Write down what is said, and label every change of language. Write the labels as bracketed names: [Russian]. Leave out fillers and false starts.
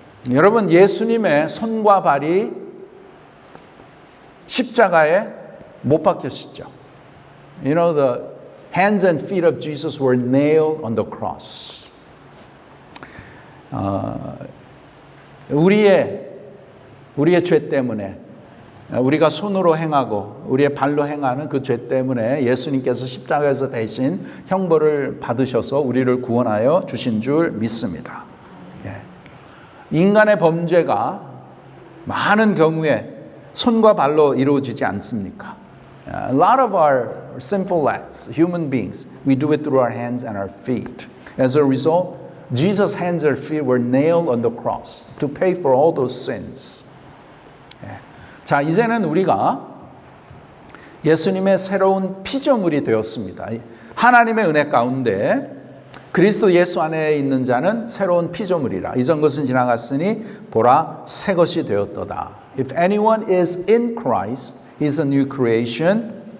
[Korean] 여러분, 예수님의 손과 발이 십자가에 못 박혔시죠. [English] You know, the hands and feet of Jesus were nailed on the cross. [Korean] 우리의 죄 때문에 우리가 손으로 행하고 우리의 발로 행하는 그 죄 때문에 예수님께서 십자가에서 대신 형벌을 받으셔서 우리를 구원하여 주신 줄 믿습니다. 인간의 범죄가 많은 경우에 손과 발로 이루어지지 않습니까? [English] A lot of our sinful acts, human beings, we do it through our hands and our feet. As a result, Jesus' hands and feet were nailed on the cross to pay for all those sins. [Korean] 자, 이제는 우리가 예수님의 새로운 피조물이 되었습니다. 하나님의 은혜 가운데 그리스도 예수 안에 있는 자는 새로운 피조물이라. 이전 것은 지나갔으니 보라 새 것이 되었도다. [English] If anyone is in Christ, he is a new creation.